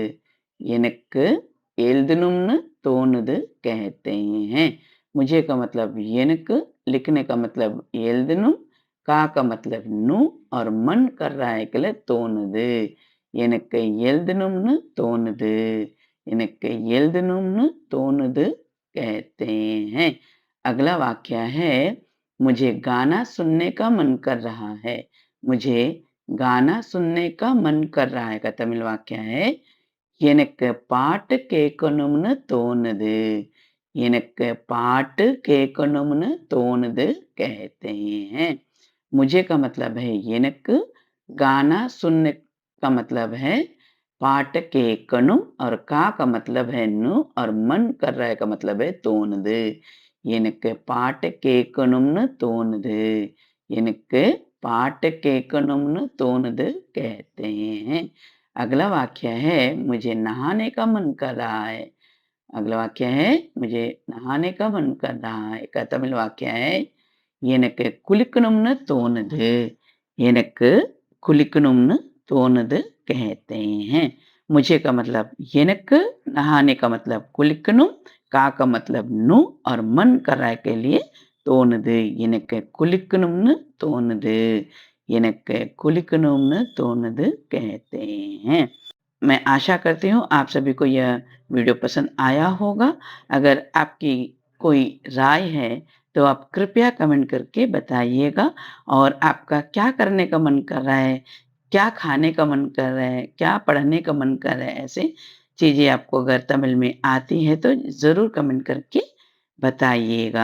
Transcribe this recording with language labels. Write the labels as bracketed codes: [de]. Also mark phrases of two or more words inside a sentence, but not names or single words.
[ta] எனக்கு எழுதணும்னு தோணுது [hi] कहते हैं. मुझे का मतलब எனக்கு, लिखने का मतलब எழுதணும், கா का मतलब நு और मन कर रहा है के लिए தோணுது. [ta] எனக்கு எழுதணும்னு தோணுது. எனக்கு எழுதணும்னு தோணுது [hi] कहते हैं. अगला वाक्य है मुझे गाना सुनने का मन कर रहा है. मुझे गाना सुनने का मन कर रहा है का तमिल वाक्य है [ta] எனக்கு பாட்டு கேட்கணும்னு தோணுது. எனக்கு பாட்டு கேட்கணும்னு தோணுது [hi] कहते हैं. मुझे का मतलब है எனக்கு, गाना सुनने का मतलब है [ta] பாட்டு கேட்கணும் [hi] और का मतलब है नु और मन कर रहा है का मतलब है தோணுது. [ta] எனக்கு பாட்டு கேட்கணும்னு தோணுது. எனக்கு பாட்டு கேட்கணும்னு தோணுது [hi] कहते हैं. अगला वाक्य है मुझे नहाने का मन कर रहा है. अगला वाक्य है मुझे नहाने का मन कर रहा है का तमिल वाक्य है [ta] எனக்கு குளிக்கணும்னு தோணுது. எனக்கு குளிக்கணும்னு தோணுது [hi] कहते हैं. मुझे का मतलब எனக்கு, नहाने का मतलब குளிக்கணும், का मतलब नु और मन कर रहा है के लिए தோணுது. [ta] எனக்கு குளிக்கணும்னு தோணுது. எனக்கு குளிக்கணும்னு தோணுது [hi] कहते हैं. मैं आशा करती हूँ आप सभी को यह वीडियो पसंद आया होगा। अगर आपकी कोई राय है तो आप कृपया कमेंट करके बताइएगा और आपका क्या करने का मन कर रहा है, क्या खाने का मन कर रहा है, क्या पढ़ने का मन कर रहा है, ऐसे चीज़ें आपको अगर तमिल में आती हैं तो ज़रूर कमेंट करके बताइएगा।